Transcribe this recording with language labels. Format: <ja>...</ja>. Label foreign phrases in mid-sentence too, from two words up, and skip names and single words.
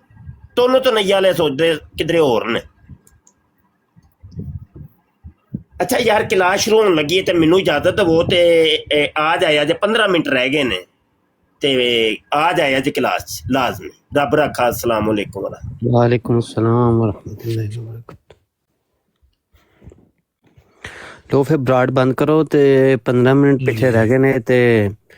<pa>ਤੁਨਈਆ ਵਾਲੇ ਸੌਦੇ ਕਿਧਰੇ ਹੋਰ ਨੇ। ਅੱਛਾ ਯਾਰ ਕਲਾਸ ਸ਼ੁਰੂ ਹੋਣ ਲੱਗੀ ਹੈ ਤੇ ਮੈਨੂੰ ਇਜਾਜ਼ਤ ਦੇਵੋ, ਤੇ ਆ ਜਾਇਆ ਜੇ 15 ਮਿੰਟ ਰਹਿ ਗਏ ਨੇ, ਤੇ ਆ ਜਾਇਆ ਜੇ ਕਲਾਸ 'ਚ ਲਾਜ਼ਮੀ। ਰੱਬ ਰੱਖਾ।</pa> <ar>السلام عليكم. وعليكم السلام ورحمة الله وبركاته.</ar> <pa>ਲੋ ਫਿਰ ਬਰਾਡ ਬੰਦ ਕਰੋ, ਤੇ 15 ਮਿੰਟ ਪਿੱਛੇ ਰਹਿ ਗਏ ਨੇ, ਤੇ</pa>